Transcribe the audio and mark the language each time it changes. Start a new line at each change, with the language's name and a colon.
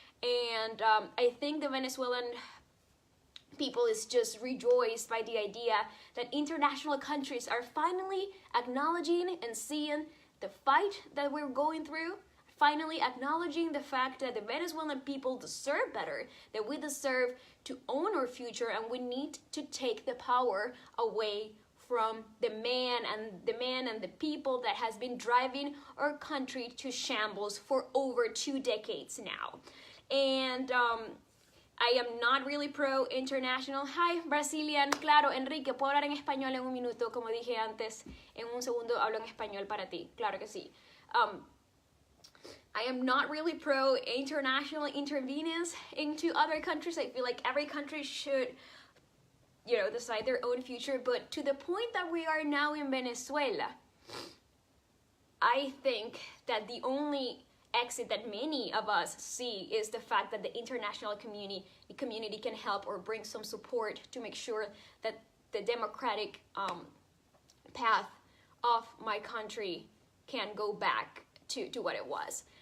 English: And I think the Venezuelan people is just rejoiced by the idea that international countries are finally acknowledging and seeing the fight that we're going through, finally acknowledging the fact that the Venezuelan people deserve better, that we deserve to own our future, and we need to take the power away from the man and the people that has been driving our country to shambles for over 2 decades now. And I am not really pro-international. Hi, Brazilian.
Spanish: Claro, Enrique, puedo hablar en español en un minuto. Como dije antes, en un segundo hablo en español para ti. Claro que sí.
English: I am not really pro-international intervenence into other countries. I feel like every country should, decide their own future. But to the point that we are now in Venezuela, I think that the only exit that many of us see is the fact that the international community can help or bring some support to make sure that the democratic path of my country can go back to what it was.